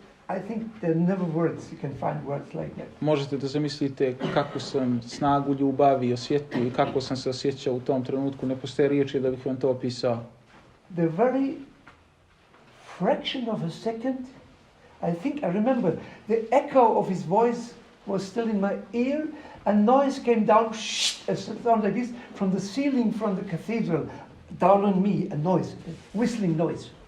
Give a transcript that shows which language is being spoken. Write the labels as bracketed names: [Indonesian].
[English] I think there are never words, you can find words like that. [Serbian] Možete da zamislite kakvu sam snagu ljubavi osjetio i kako sam se osjećao u tom trenutku. Ne postoje riječi da bih vam to opisao. [English] The very fraction of a second, I remember, the echo of his voice was still in my ear, and noise came down, a sound like this, from the ceiling from the cathedral, down on me, a noise, a whistling noise.